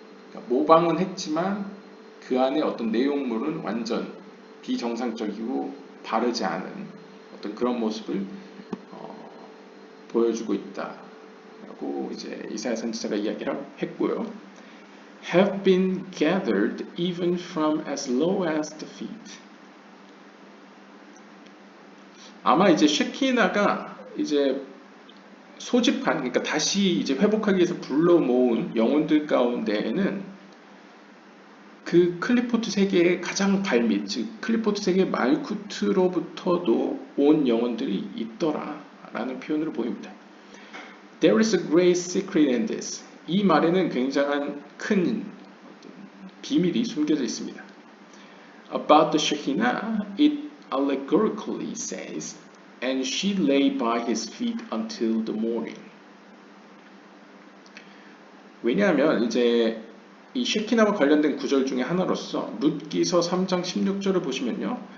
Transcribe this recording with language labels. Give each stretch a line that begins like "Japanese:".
Korean: 그러니까 모방은 했지만 그 안에 어떤 내용물은 완전 비정상적이고 바르지 않은 어떤 그런 모습을 보여주고 있다라고 이제 이사야 선지자가 이야기를 했고요.
English: Have been gathered even from as low as the feet.
Korean: 아마 이제 쉐키나가 이제 소집한, 그러니까 다시 이제 회복하기 위해서 불러 모은 영혼들 가운데에는 그 클리포트 세계의 가장 발밑, 즉 클리포트 세계 말쿠트로부터도 온 영혼들이 있더라 라는 표현으로 보입니다.
English: There is a great secret in this.
Korean: 이 말에는 굉장한 큰 비밀이 숨겨져 있습니다.
English: About the Shekinah, it allegorically says, and she lay by his feet until the morning.
Korean: 왜냐하면 이제 이 쉐키나와 관련된 구절 중에 하나로서 룻기서 3장 16절을 보시면요.